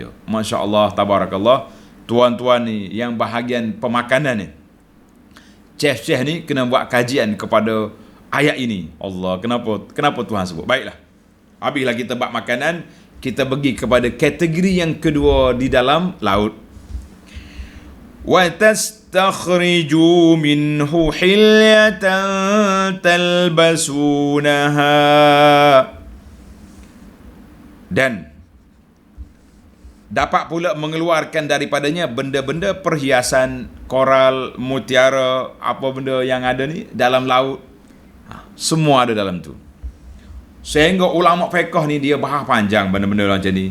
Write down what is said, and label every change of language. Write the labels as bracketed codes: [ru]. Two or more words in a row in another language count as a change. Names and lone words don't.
[ar] ما شاء الله تبارك الله. [ms] Tuan-tuan ni yang bahagian pemakanan ni, chef-chef ni kena buat kajian kepada ayat ini. Allah, kenapa Tuhan sebut? Baiklah. Habislah kita buat makanan, kita pergi kepada kategori yang kedua di dalam laut. [ar] وتستخرجوا منه حلية تلبسونها. [ms] Dan Dapat pula mengeluarkan daripadanya benda-benda perhiasan, koral, mutiara, apa benda yang ada ni dalam laut. Semua ada dalam tu. Sehingga ulama fiqh ni dia bahas panjang benda-benda macam ni.